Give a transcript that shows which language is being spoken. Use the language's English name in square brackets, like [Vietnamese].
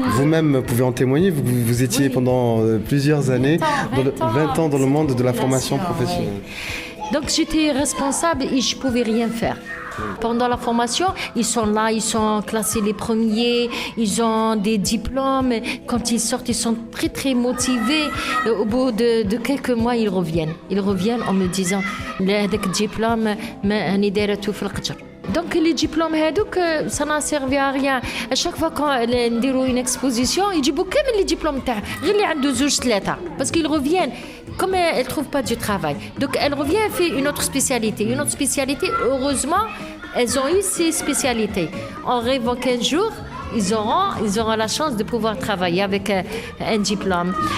[French] Vous-même pouvez en témoigner, vous étiez pendant plusieurs années, 20 ans dans le monde de la formation professionnelle. Oui. Donc j'étais responsable et je ne pouvais rien faire. Pendant la formation, ils sont là, ils sont classés les premiers, ils ont des diplômes. Quand ils sortent, ils sont très très motivés. Au bout de quelques mois, ils reviennent. Ils reviennent en me disant « [Arabic] هذاك الدبلوم أنا دايرته في القجر ». [French] Donc les diplômes ça n'a servi à rien. À chaque fois qu'on [Arabic] نديروا [French] une exposition, ils disent [Arabic] كامل [French] les diplômes [Arabic] تاعها غير اللي عنده [French] 2-3 parce qu'ils reviennent. Comme elle ne trouve pas du travail. Donc elle revient et fait une autre spécialité. Heureusement, elles ont eu ces spécialités. En rêvant qu'un jour, ils auront la chance de pouvoir travailler avec un diplôme.